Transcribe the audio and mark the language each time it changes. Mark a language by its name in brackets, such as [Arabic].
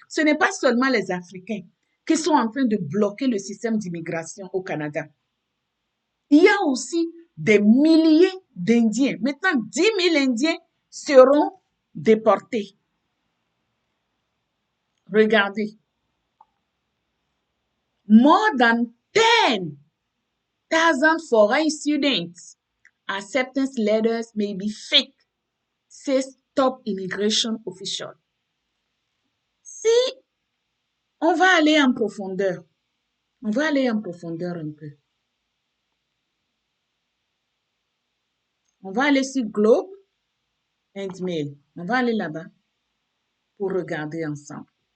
[French] Ce n'est pas seulement les Africains qui sont en train de bloquer le système d'immigration au Canada. Il y a aussi des milliers d'Indiens. Maintenant, 10 000 Indiens seront déportés. Regardez. [English] More than 10,000 foreign students. Acceptance letters may be fake, says top immigration official. [French] Si on va aller en profondeur, on va aller en profondeur un peu. On va aller sur Globe and Mail. On va aller là-bas pour regarder ensemble.